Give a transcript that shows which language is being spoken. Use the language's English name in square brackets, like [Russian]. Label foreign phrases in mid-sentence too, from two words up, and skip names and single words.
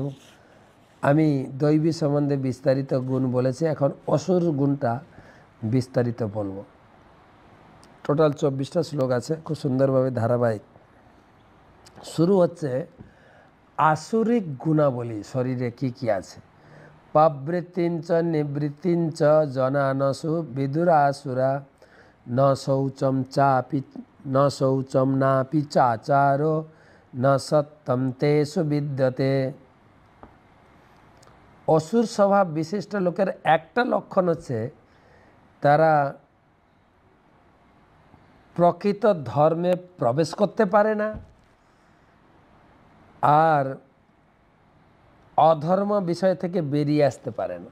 [Bangla] আমি দৈবী সম্বন্ধে বিস্তারিত গুণ বলেছি, এখন অসুর গুণটা বিস্তারিত বলবো। টোটাল 24টা শ্লোক আছে, খুব সুন্দরভাবে ধারাবাহিক। শুরু হচ্ছে আসুরিক গুণাবলী শরীরে কি কি আছে। [Sanskrit] প্রবৃত্তিঞ্চ নিবৃত্তিঞ্চ জনানসু বিদুরাসুরা ন শৌচম নাপি চাচারো ন সত্যম তেষু বিদ্যতে। [Bangla] অসুর স্বভাব বিশিষ্ট লোকের একটা লক্ষণ হচ্ছে, তারা প্রকৃত ধর্মে প্রবেশ করতে পারে না, আর অধর্ম বিষয় থেকে বেরিয়ে আসতে পারে না।